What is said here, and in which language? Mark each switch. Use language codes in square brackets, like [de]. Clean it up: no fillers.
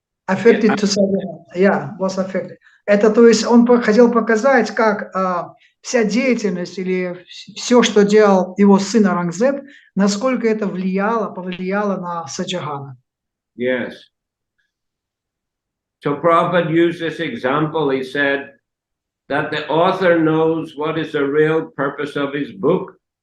[en] affected to Shahjahan, yeah, was affected. [ru] Это, то есть, он хотел показать, как вся деятельность или все, что делал его сын Аурангзеб, насколько это повлияло на Шахджахана. [en] Yes. So Prabhupada used this example. He said that the author knows what is the real purpose of his book.